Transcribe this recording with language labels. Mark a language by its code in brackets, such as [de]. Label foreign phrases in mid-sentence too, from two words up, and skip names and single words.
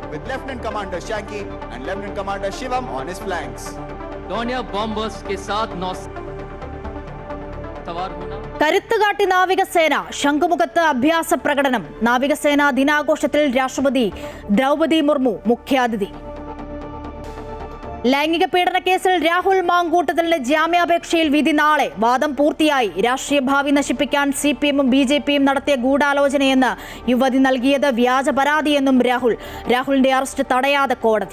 [en] with Lieutenant Commander Shanky and Lieutenant Commander Shivam on his flanks. [hi] डोनियर बॉम्बर्स के साथ सवार होना. [ml] കരുത്തുകാട്ടി നാവികസേന ശംഖുമുഖത്ത് അഭ്യാസ പ്രകടനം. നാവികസേനാ ദിനാഘോഷത്തിൽ രാഷ്ട്രപതി ദ്രൗപദി മുർമു മുഖ്യാതിഥി. ലൈംഗിക പീഡന കേസിൽ രാഹുൽ മാങ്കൂട്ടത്തലിന്റെ ജാമ്യാപേക്ഷയിൽ വിധി നാളെ. വാദം പൂർത്തിയായി. രാഷ്ട്രീയ ഭാവി നശിപ്പിക്കാൻ CPM-ഉം BJP-യും നടത്തിയ ഗൂഢാലോചനയെന്ന് യുവതി നൽകിയത് വ്യാജ പരാതിയെന്നും രാഹുലിന്റെ അറസ്റ്റ് തടയാതെ കോടതി.